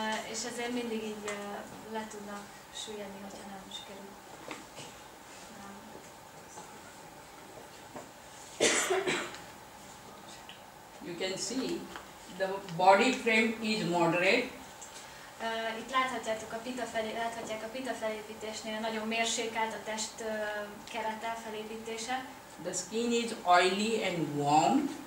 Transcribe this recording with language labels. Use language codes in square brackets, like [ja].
[hu] És ezért mindig így le tudnak süllyedni, hogyha nem sikerül. [en] You can see the body frame is moderate. [hu] Itt láthatják a pita felépítésnél nagyon mérsékelt a test kerete felépítése. [en] The skin is oily and warm.